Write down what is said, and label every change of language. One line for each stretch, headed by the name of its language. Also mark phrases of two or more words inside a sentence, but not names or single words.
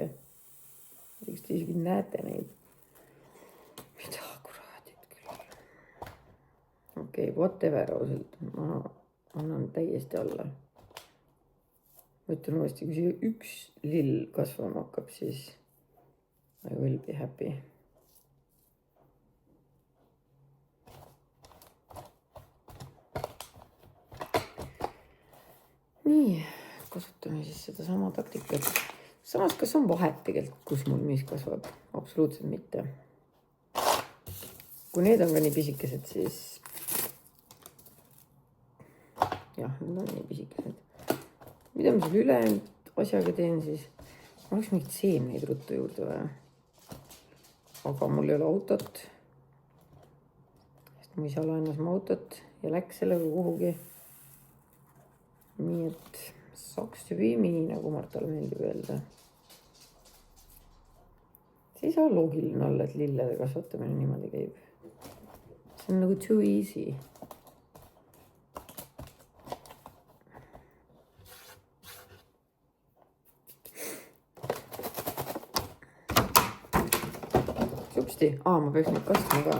Estonian: Eks te isegi näete neid. Mida kuraadid küll. Okei, whatever ausalt. Ma annan täiesti alla. Ma ütlen uuesti, kui siia 1 lill kasvama hakkab, siis
English: I will be happy.
Estonian: Nii, kasutame siis seda sama taktikat. Samas, kas on vahet tegelikult, kus mul mis kasvab? Absoluutselt mitte. Kui need on ka nii pisikesed, siis jah, need on nii pisikesed. Mida ma selle ülejäänud asjaga teen siis? Ma oleks mingit seemneid ruttu juurde vaja. Aga mul ei ole autot. Sest mu isa laenas mu autot ja läks sellega kuhugi. Nii et
English: sucks to be me,
Estonian: nagu Martale meeldib öelda. See ei saa loogiline olla, et lillede kasvatamine niimoodi käib. See on nagu
English: too easy.
Estonian: Ma peaks neid kastma ka.